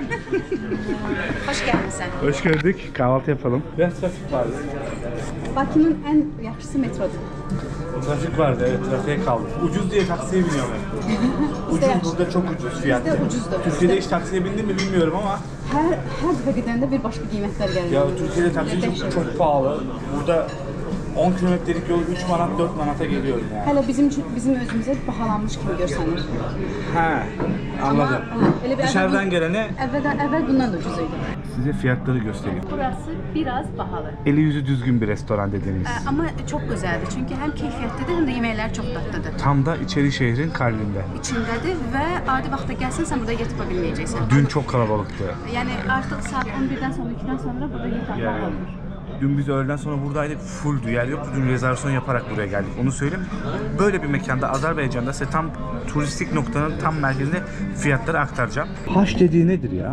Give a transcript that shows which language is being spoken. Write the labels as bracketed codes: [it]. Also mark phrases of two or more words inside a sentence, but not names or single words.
[tr] Hoş geldin sen. Hoş gördük. Kahvaltı yapalım. Biraz trafik vardı. Bakü'nün en yakışısı metrodur. Trafik vardı, evet, trafiğe kaldık. Ucuz diye taksiye biniyorum ben. Ucuz, burada çok ucuz fiyat. Bizde ucuzdur. Türkiye'de hiç taksiye bindim mi bilmiyorum ama [az] Her dəfə gedəndə bir başqa qiymətlər gəlir. [tr] ya Türkiye'de taksi çok pahalı. Burada 10 kilometrelik yol 3 manat 4 manata geliyor yani. [az] Hələ bizim özümüzə bahalanmış kimi görsənir. He, [tr] anladım. [az] Elə bir [tr] Dışarıdan gelene [az] əvvəl bundan da ucuz idi. [tr] size fiyatları göstereyim. Burası biraz pahalı. Eli yüzü düzgün bir restoran dediğimiz. Ama çok güzeldir. [az] Çünkü hem keyfiyyətlidir hem de yeməklər çok dadlıdır. [tr] Tam da içeri şehrin kalbinde. [az] İçindədir və adi vaxtda gəlsən sən burada yetib bilməyəcəksən. [tr] Dün çok kalabalıktı. Yani artık saat 11'den sonra 2'den sonra burada yetib Yani dün biz öğleden sonra buradaydık, fulldü, yer yoktu. Dün rezervasyon yaparak buraya geldik. Onu söyleyeyim. Böyle bir mekanda Azerbaycan'da size tam turistik noktanın tam merkezinde fiyatları aktaracağım. Haş dediği nedir ya?